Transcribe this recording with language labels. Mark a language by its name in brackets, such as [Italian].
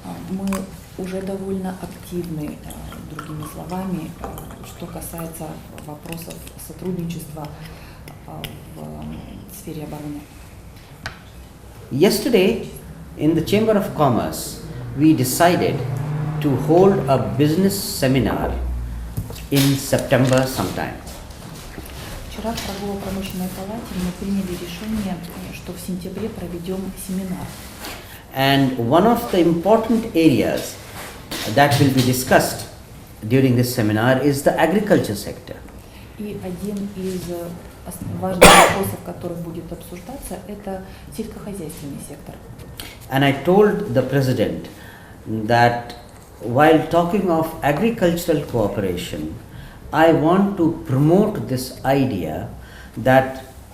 [Russian] Мы уже довольно активны, другими словами, что касается вопросов сотрудничества в сфере обороны. [English] Yesterday, in the Chamber of Commerce, we decided to hold a business seminar in September sometime. [Russian] Вчера в торгово-промышленной палате мы приняли решение, что в сентябре проведем семинар. [English] And one of the important areas that will be discussed during this seminar is the agriculture sector. [Russian] И один из важных вопросов, который будет обсуждаться, это сельскохозяйственный сектор. [English] And I told the President that while talking of agricultural cooperation, I want to promote this idea that